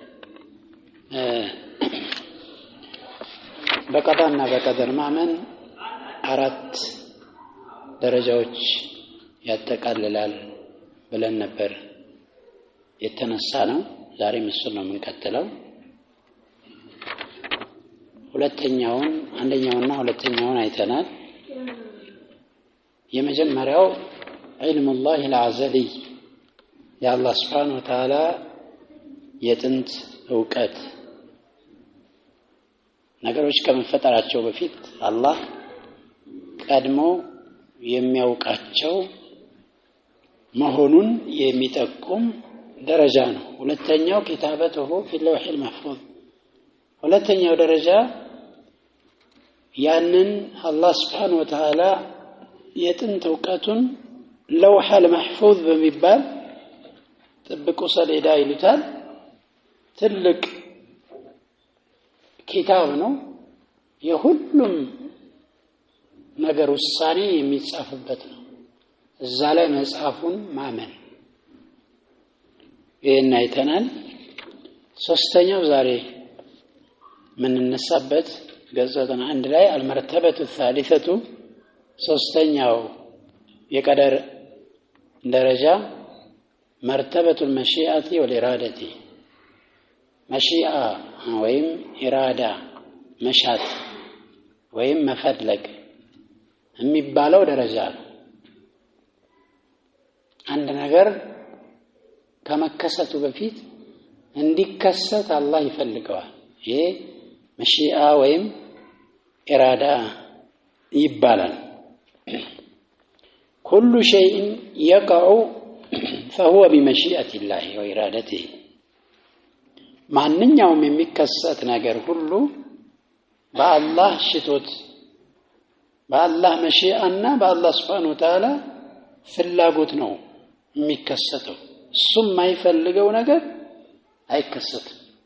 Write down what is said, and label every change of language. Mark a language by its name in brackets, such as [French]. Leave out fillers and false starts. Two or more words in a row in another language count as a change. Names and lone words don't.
[Amharic] በቀዳና በቀደር ማመን 4 ደረጃዎች ያጠቃልላል ብለን ነበር የተነሳ ነው። ዛሬ እሱን ነው የምንቀጥለው። አንደኛውና ሁለተኛውን አይተናል። የመጀመሪያው [Arabic] علم الله العزلي يا الله سبحانه وتعالى [Amharic] የጥንት ዕውቀት ነገሮች ከመፈጠራቸው በፊት አላህ ቀድሞ የሚያውቃቸው መሆኑን የሚጠቁም ደረጃ ነው። ሁለተኛው [Arabic] كتابته في اللوح المحفوظ [Amharic] ሁለተኛው ደረጃ ያንን አላህ [Arabic] سبحانه وتعالى [Amharic] የጥንት ዕውቀቱን [Arabic] لوح المحفوظ [Amharic] በሚባል ጥብቁ ሰሌዳ ይሉታል። ትልቅ ኪታብ ነው። የሁሉም ነገር ውሳኔ የሚጻፍበት ነው። እዛ ላይ መጽሐፉን ማመን ይሄን አይተናል። ሶስተኛው ዛሬ ምን እንነሳበት ገጽታና አንድ ላይ [Arabic] المرتبة الثالثة [Amharic] ሶስተኛው የቀደር ደረጃ [Arabic] مرتبة المشيئة والإرادة مشيئة [Amharic] ወይም ኢራዳ መሻት ወይም መፈለግ የሚባለው ደረጃ ነው። አንድ ነገር ከመከሰቱ በፊት እንዲከሰት አላህ ይፈልገዋል። ይሄ መሺአ ወይም ኢራዳ ይባላል። [Arabic] كل شيء يقع فهو بمشيئة الله وإرادته [Amharic] ማንኛውም የሚከሰት ነገር ሁሉ በአላህ ሽቶት በአላህ መሺአና በአላህ [Arabic] سبحانه وتعالى [Amharic] ፍላጎት ነው የሚከሰተው። እሱም የማይፈልገው ነገር አይከሰትም።